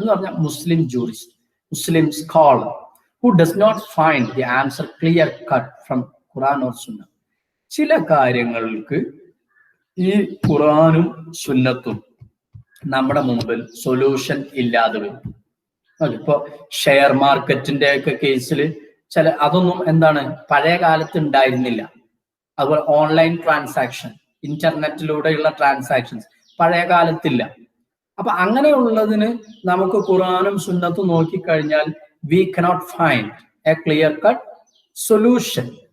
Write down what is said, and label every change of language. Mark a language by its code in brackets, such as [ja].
[ml] എന്ന് പറഞ്ഞാൽ മുസ്ലിം jurist, Muslim scholar [en] who does not find the answer clear cut from Quran or Sunnah. [ml] ചില കാര്യങ്ങൾക്ക് ഈ ഖുറാനും സുന്നത്തും നമ്മുടെ മുമ്പിൽ സൊല്യൂഷൻ ഇല്ലാതെ വരും. ഇപ്പോ ഷെയർ മാർക്കറ്റിന്റെ ഒക്കെ കേസിൽ അതൊന്നും പഴയ കാലത്ത് ഉണ്ടായിരുന്നില്ല. അതുപോലെ ഓൺലൈൻ ട്രാൻസാക്ഷൻ, ഇന്റർനെറ്റിലൂടെയുള്ള ട്രാൻസാക്ഷൻസ് പഴയ കാലത്തില്ല. അപ്പൊ അങ്ങനെയുള്ളതിന് നമുക്ക് ഖുറാനും സുന്നത്തും നോക്കിക്കഴിഞ്ഞാൽ [en] we cannot find a clear cut solution.